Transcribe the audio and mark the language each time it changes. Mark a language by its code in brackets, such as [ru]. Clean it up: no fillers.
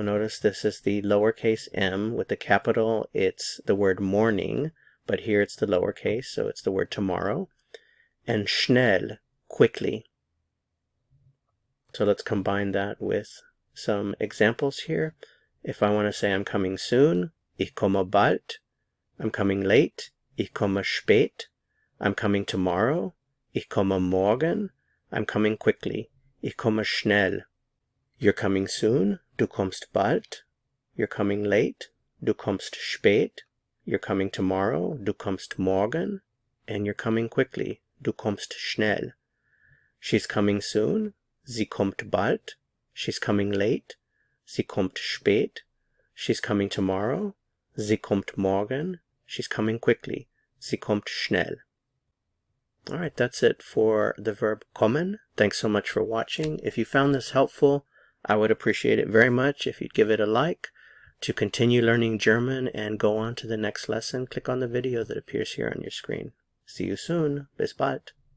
[en] Notice this is the lowercase m. With the capital, it's the word morning, but here it's the lowercase, so it's the word tomorrow. And schnell, quickly. So let's combine that with some examples here. If I want to say I'm coming soon, [de] ich komme bald. [en] I'm coming late, [de] ich komme spät. [en] I'm coming tomorrow, [de] ich komme morgen. [en] I'm coming quickly, [de] ich komme schnell. [en] You're coming soon, [de] du kommst bald. [en] You're coming late, [de] du kommst spät. [en] You're coming tomorrow, [de] du kommst morgen. [en] And you're coming quickly, [de] du kommst schnell. [en] She's coming soon, [de] sie kommt bald. [en] She's coming late, [de] sie kommt spät. [en] She's coming tomorrow, [de] sie kommt morgen. [en] She's coming quickly, [de] sie kommt schnell. [en] Alright, that's it for the verb kommen. Thanks so much for watching. If you found this helpful, I would appreciate it very much if you'd give it a like. To continue learning German and go on to the next lesson, click on the video that appears here on your screen. See you soon. [de] Bis bald.